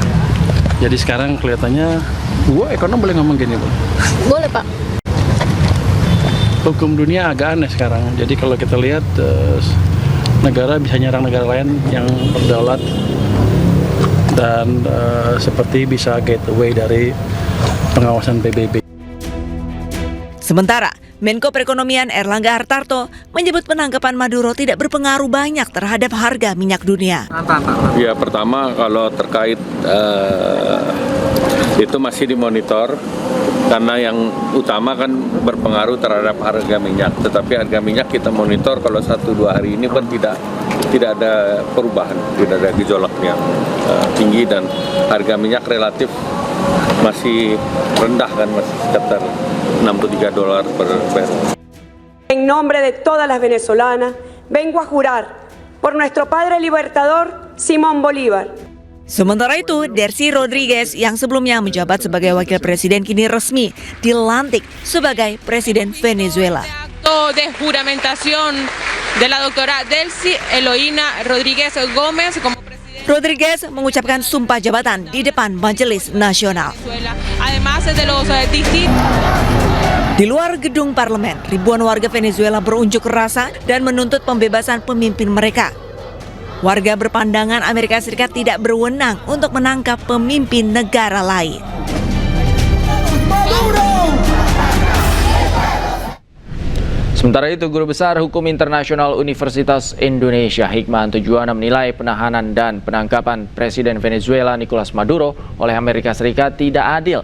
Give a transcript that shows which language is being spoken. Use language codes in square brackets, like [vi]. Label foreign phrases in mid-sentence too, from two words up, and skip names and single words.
[id] Jadi sekarang kelihatannya, ekonom boleh ngomong gini, Bu? Boleh, Pak. Hukum dunia agak aneh sekarang. Jadi kalau kita lihat negara bisa nyerang negara lain yang berdaulat dan seperti bisa [en] get away [id] dari pengawasan PBB. Sementara Menko Perekonomian Erlangga Hartarto menyebut penangkapan Maduro tidak berpengaruh banyak terhadap harga minyak dunia. Ya, pertama kalau terkait itu masih dimonitor karena yang utama kan berpengaruh terhadap harga minyak. Tetapi harga minyak kita monitor kalau 1-2 hari ini kan tidak ada perubahan, tidak ada gejolak yang tinggi dan harga minyak relatif masih rendah kan, masih sekitar $63 per barrel. [es] En nombre de todas las venezolanas, vengo a jurar por nuestro padre libertador Simón Bolívar. [id] Sementara itu, Delcy Rodríguez yang sebelumnya menjabat sebagai wakil presiden kini resmi dilantik sebagai presiden Venezuela. [es] Acto de juramentación de la doctora Delcy Eloína Rodríguez Gómez como presidente. [id] Rodríguez mengucapkan sumpah jabatan di depan Majelis Nasional. [es] Además de los [id] Di luar gedung parlemen, ribuan warga Venezuela berunjuk rasa dan menuntut pembebasan pemimpin mereka. Warga berpandangan Amerika Serikat tidak berwenang untuk menangkap pemimpin negara lain. Sementara itu, Guru Besar Hukum Internasional Universitas Indonesia Hikmahanto Juwana menilai penahanan dan penangkapan Presiden Venezuela Nicolas Maduro oleh Amerika Serikat tidak adil.